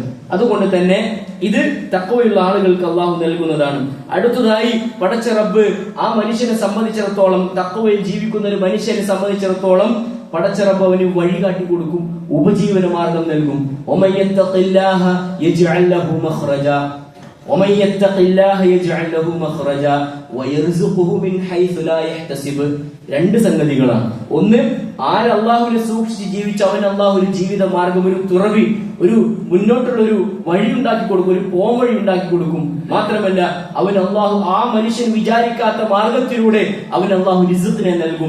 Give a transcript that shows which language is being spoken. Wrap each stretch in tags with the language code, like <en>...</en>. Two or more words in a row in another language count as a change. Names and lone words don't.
<ml>അതുകൊണ്ട് തന്നെ ഇത് തഖ്വയുള്ള ആളുകൾക്ക് അള്ളാഹു നൽകുന്നതാണ്. അടുത്തതായി, പടച്ച റബ്ബ് ആ മനുഷ്യനെ സംബന്ധിച്ചിടത്തോളം, തഖ്വയിൽ ജീവിക്കുന്ന ഒരു മനുഷ്യനെ സംബന്ധിച്ചിടത്തോളം പടച്ച റബ്ബ് അവന് വഴികാട്ടി കൊടുക്കും, ഉപജീവന മാർഗം നൽകും.</ml> <ar>ومن يتق الله يجعل له مخرجا ومن يتق الله يجعل له مخرجا ويرزقه من حيث لا يحتسب.</ar> <ml>രണ്ട് സംഗതികളാണ്. ഒന്ന്, ആര് അള്ളാഹുവിനെ സൂക്ഷിച്ച് ജീവിച്ച അവൻ അള്ളാഹു ഒരു ജീവിത മാർഗം, ഒരു തുറവി, ഒരു മുന്നോട്ടുള്ള ഒരു വഴി ഉണ്ടാക്കി കൊടുക്കും, ഒരു പോംവഴി ഉണ്ടാക്കി കൊടുക്കും. മാത്രമല്ല അവൻ അള്ളാഹു ആ മനുഷ്യൻ വിചാരിക്കാത്ത മാർഗത്തിലൂടെ അവൻ അള്ളാഹു റിസ്ഖിനെ നൽകും.</ml>